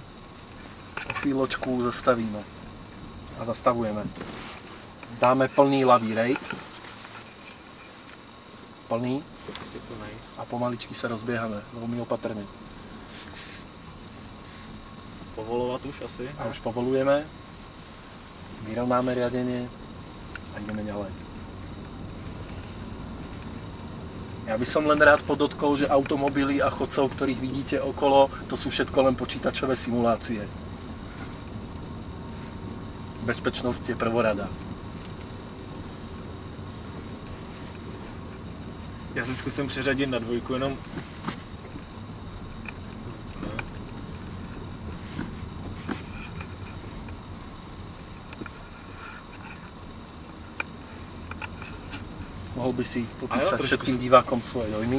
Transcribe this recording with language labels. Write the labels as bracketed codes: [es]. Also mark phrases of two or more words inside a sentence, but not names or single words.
[sk] Po chvíločku zastavíme a zastavujeme. Dáme plný ľavý rejt. Plný. [cs] A pomaličky se rozběháme, velmi opatrně. Povolovat už asi? A už povolujeme. [sk] Vyrovnáme riadenie a ideme ďalej. Ja by som len rád podotkol, že automobily a chodcov, ktorých vidíte okolo, to sú všetko len počítačové simulácie. Bezpečnosť je prvorada. [cs] Já si zkusím přeřadit na dvojku jenom. [sk] Mohl by si popísat všetkým divákom svoje dojmy.